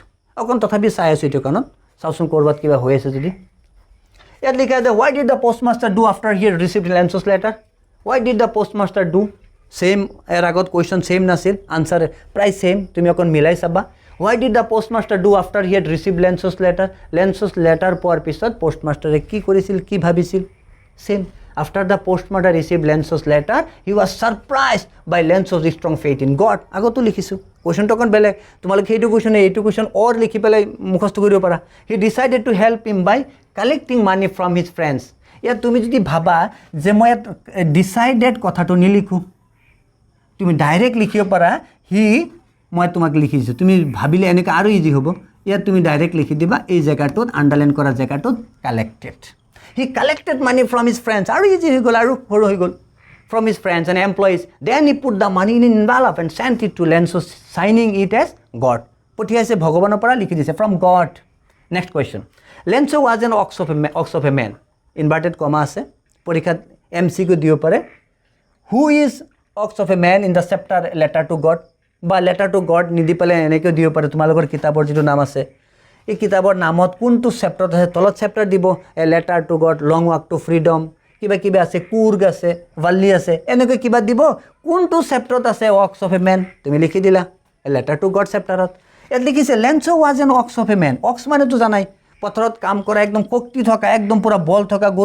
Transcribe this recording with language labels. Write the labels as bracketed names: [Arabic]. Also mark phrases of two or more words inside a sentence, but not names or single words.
[Assamese] অকণ তথাপি চাই আছোঁ এইটো কাৰণত চাওঁচোন ক'ৰবাত কিবা হৈ আছে যদি ইয়াত লিখা আছে [English] why did the post master do after he received Lenso's letter why did the post master do same [Assamese] ইয়াৰ আগত কুৱেশ্যন ছেইম নাছিল আনচাৰ প্ৰায় ছেইম তুমি অকণ মিলাই চাবা [English] why did the post master do after he had receive Lenso's letter [Assamese] পোৱাৰ পিছত পোষ্ট মাষ্টাৰে কি কৰিছিল কি ভাবিছিল [English] ছেইম After the postmaster received Lenso's letter, he was surprised by Lenso's strong faith in God. [Assamese] আগতো লিখিছোঁ কুৱেশ্যনটো অকণ বেলেগ তোমালোকে সেইটো কুৱেশ্যন অৰ লিখি পেলাই মুখস্থ কৰিব পাৰা [English] he decided to help him by collecting money from his friends [Assamese] ইয়াত তুমি যদি ভাবা যে মই ইয়াত ডিচাইডেড কথাটো নিলিখোঁ তুমি ডাইৰেক্ট লিখিব পাৰা মই তোমাক লিখিছোঁ তুমি ভাবিলে এনেকৈ আৰু ইজি হ'ব ইয়াত তুমি ডাইৰেক্ট লিখি দিবা এই জেগাটোত আণ্ডাৰলাইন কৰা জেগাটোত কালেক্টেড [English] He collected money from his friends. [Assamese] Aru easy হৈ গ'ল আৰু সৰু হৈ গ'ল [English] from his friends and employees. Then he put the money in an envelope and sent it to Lenso, signing it as God. [Assamese] পঠিয়াইছে ভগৱানৰ পৰা লিখি দিছে [English] from God. Next question. Lenso was an ox of a man. Inverted comma [Assamese] আছে পৰীক্ষাত MCQ দিব পাৰে. [English] Who is ox of a man in the chapter letter to God? [Assamese] বা [English] letter to God [Assamese] নিদি পেলাই এনেকৈ দিব পাৰে তোমালোকৰ কিতাপৰ যিটো নাম আছে এই কিতাপৰ নামত কোনটো চেপ্টাৰত আছে তলত চেপ্টাৰ দিব এ লেটাৰ টু গড লং ৱাক টু ফ্ৰীডম কিবা আছে কুৰ্গ আছে ভাল্লি আছে এনেকৈ কিবা দিব কোনটো চেপ্টাৰত আছে [English] ox of a man [Assamese] তুমি লিখি দিলা এ লেটাৰ টু গড চেপ্টাৰত ইয়াত লিখিছে [English] Lenso was an ox of a man [Assamese] অক্স মানেতো জানাই পথাৰত কাম কৰা একদম শক্তি থকা একদম পুৰা বল থকা গৰুৰ